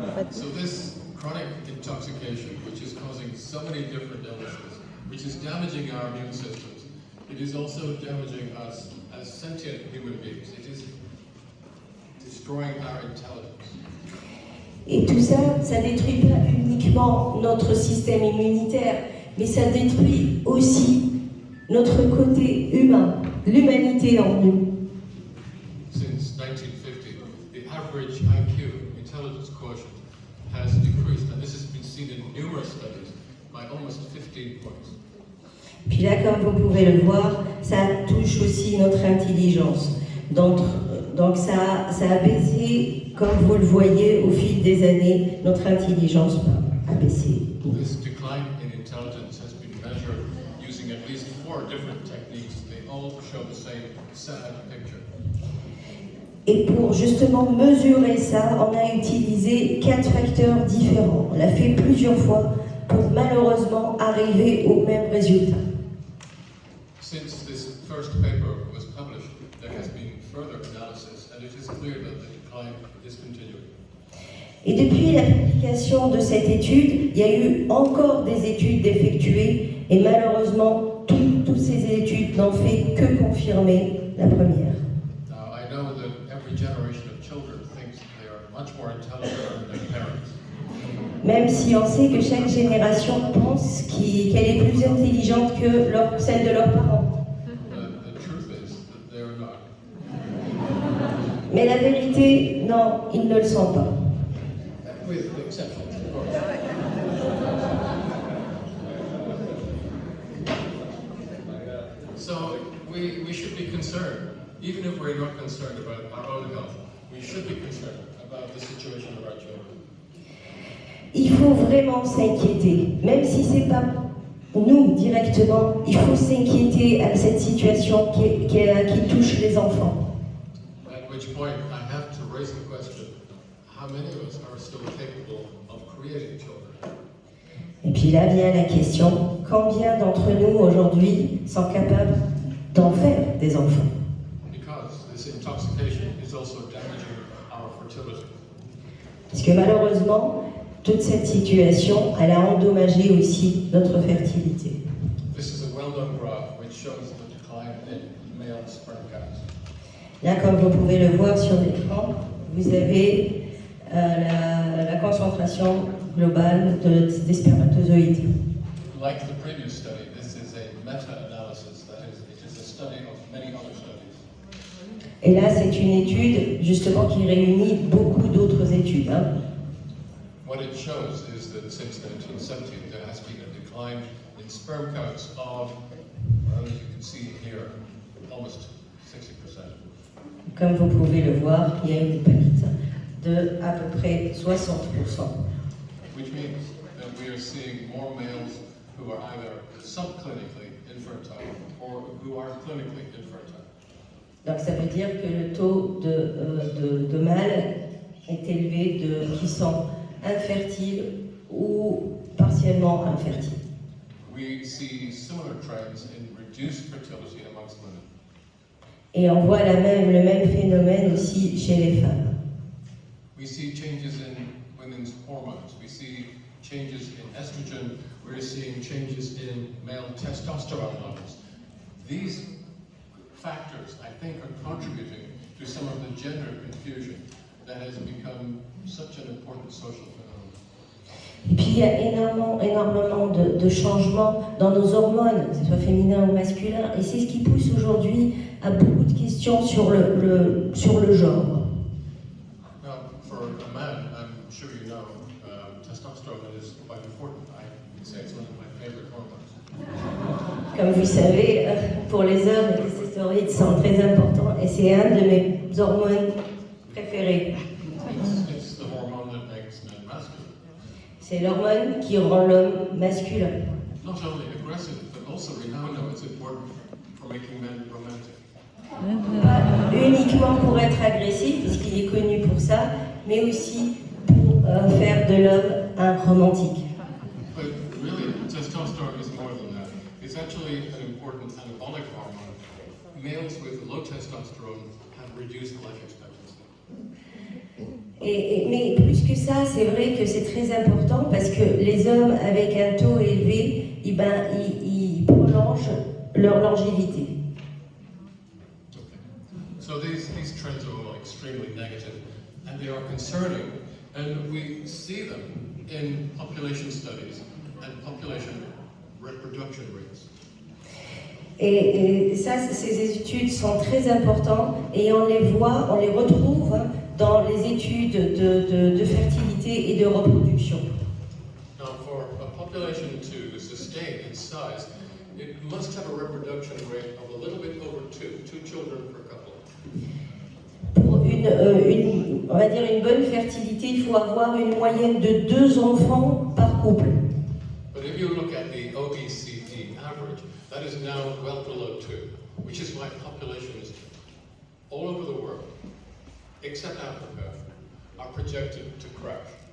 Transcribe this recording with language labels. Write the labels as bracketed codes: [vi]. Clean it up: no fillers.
[en] So this chronic intoxication, which is causing so many different illnesses, which is damaging our immune systems, it is also damaging us as sentient human beings. It is destroying our intelligence. [fr] Et tout ça, ça détruit pas uniquement notre système immunitaire, mais ça détruit aussi notre côté humain, l'humanité en nous. [en] Since 1950, the average IQ, intelligence quotient, has decreased, and this has been seen in numerous studies, by almost 15 points. [fr] Puis là, comme vous pouvez le voir, ça touche aussi notre intelligence. Donc ça a baissé, comme vous le voyez, au fil des années, notre intelligence a baissé. [en] This decline in intelligence has been measured using at least 4 different techniques. They all show the same sad picture. [fr] Et pour justement mesurer ça, on a utilisé 4 facteurs différents. On l'a fait plusieurs fois pour malheureusement arriver au même résultat. [en] Since this first paper was published, there has been further analysis, and it is clear that the decline is continuing. [fr] Et depuis la publication de cette étude, il y a eu encore des études d'effectuer, et malheureusement, toutes ces études n'ont fait que confirmer la première. [en] Now, I know that every generation of children thinks they are much more intelligent than their parents. [fr] Même si on sait que chaque génération pense qu'elle est plus intelligente que celle de leurs parents. [en] The truth is that they are not. [fr] Mais la vérité, non, ils ne le sont pas. [en] With exceptions, of course. So we should be concerned, even if we're not concerned about our own health, we should be concerned about the situation of our children. [fr] Il faut vraiment s'inquiéter, même si c'est pas nous directement, il faut s'inquiéter à cette situation qui touche les enfants. [en] At which point I have to raise the question, how many of us are still capable of creating children? [fr] Et puis là vient la question, combien d'entre nous aujourd'hui sont capables d'en faire des enfants? [en] Because this intoxication is also damaging our fertility. [fr] Parce que malheureusement, toute cette situation, elle a endommagé aussi notre fertilité. [en] This is a well-known graph which shows the decline in male sperm counts. [fr] Là, comme vous pouvez le voir sur l'écran, vous avez la concentration globale des spermatozoïdes. [en] Like the previous study, this is a meta-analysis, that is, it is a study of many other studies. [fr] Et là, c'est une étude justement qui réunit beaucoup d'autres études. [en] What it shows is that since 1970, there has been a decline in sperm counts of, well, as you can see here, almost 60%. [fr] Comme vous pouvez le voir, il y a une perte de à peu près 60%. [en] Which means that we are seeing more males who are either subclinically infertile or who are clinically infertile. [fr] Donc ça veut dire que le taux de mâles est élevé qui sont infertiles ou partiellement infertiles. [en] We see similar trends in reduced fertility amongst women. [fr] Et on voit le même phénomène aussi chez les femmes. [en] We see changes in women's hormones. We see changes in estrogen. We're seeing changes in male testosterone levels. These factors, I think, are contributing to some of the gender confusion that has become such an important social phenomenon. [fr] Et puis il y a énormément de changements dans nos hormones, que ce soit féminin ou masculin, et c'est ce qui pousse aujourd'hui à beaucoup de questions sur le genre. [en] Now, for a man, I'm sure you know, testosterone is quite important. I would say it's one of my favorite hormones. [fr] Comme vous savez, pour les hommes, les testostérone sont très importants et c'est un de mes hormones préférées. [en] It's the hormone that makes men masculine. [fr] C'est l'hormone qui rend l'homme masculin. [en] Not only aggressive, but also we now know it's important for making men romantic. [fr] Pas uniquement pour être agressif, puisqu'il est connu pour ça, mais aussi pour faire de l'homme un romantique. [en] But really, testosterone is more than that. It's actually an important anabolic hormone. Males with low testosterone have reduced life expectancy. [fr] Mais plus que ça, c'est vrai que c'est très important parce que les hommes avec un taux élevé, ils prolongent leur longévité. [en] So these trends are all extremely negative, and they are concerning, and we see them in population studies and population reproduction rates. [fr] Et ça, ces études sont très importantes et on les voit, on les retrouve dans les études de fertilité et de reproduction. [en] Now, for a population to sustain its size, it must have a reproduction rate of a little bit over two children per couple. [fr] Pour on va dire une bonne fertilité, il faut avoir une moyenne de 2 enfants par couple. [en] But if you look at the OECD average, that is now well below 2, which is why populations all over the world, except Africa, are projected to crash.